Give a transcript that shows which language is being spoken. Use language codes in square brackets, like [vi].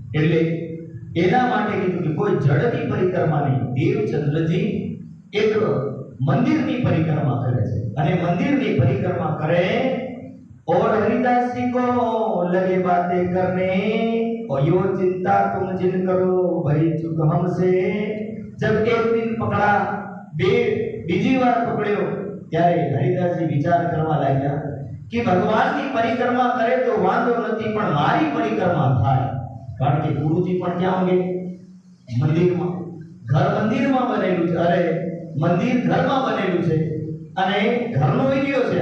[gu] એટલે એના માટે કીધું કે કોઈ જડની પરિક્રમા નહીં. દેવચંદ્રજી એક મંદિરની પરિક્રમા કરે [hi] છે અને મંદિરની પરિક્રમા કરે और हरिदास जी को लगे बातें करने और यो चिंता तुम जिन करो भई चुक हमसे. जब एक दिन पकड़ा, बीजी बार पकड़्यो [gu] ત્યારે હરિદાસજી વિચાર કરવા લાગ્યા કે ભગવાનની પરિક્રમા કરે તો વાંધો નથી પણ મારી પરિક્રમા થાય. કારણ કે ગુરુજી પણ ક્યાં હોંગે? મંદિરમાં. ઘર મંદિરમાં બનેલું છે, અરે મંદિર ઘરમાં બનેલું છે અને ઘરનો એરિયો છે.